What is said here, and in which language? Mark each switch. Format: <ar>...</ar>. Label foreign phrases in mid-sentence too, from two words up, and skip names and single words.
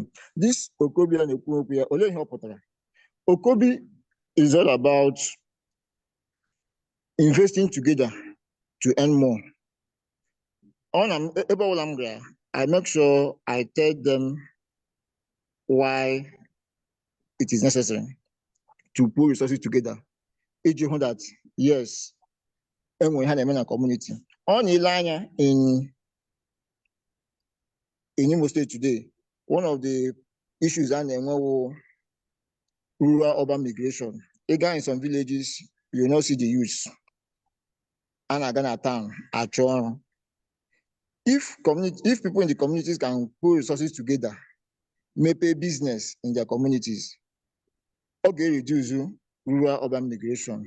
<en>This OKOBI and OKOBI only help. OKOBI is all about investing together to earn more. I make sure I tell them why it is necessary to put resources together. That yes,</en> <ig>enwe ha na-eme na</ig> <en>community. On</en> <ig>ile anya</ig> <en>in Imo State today, one of the issues</en> <ig>a na-enwe</ig> <en>rural-urban migration. Again, in some villages, you will not see the youths. And again at town, at Toronto. If people in the communities can put resources together, make a business in their communities, okay, reduce rural-urban migration.</en>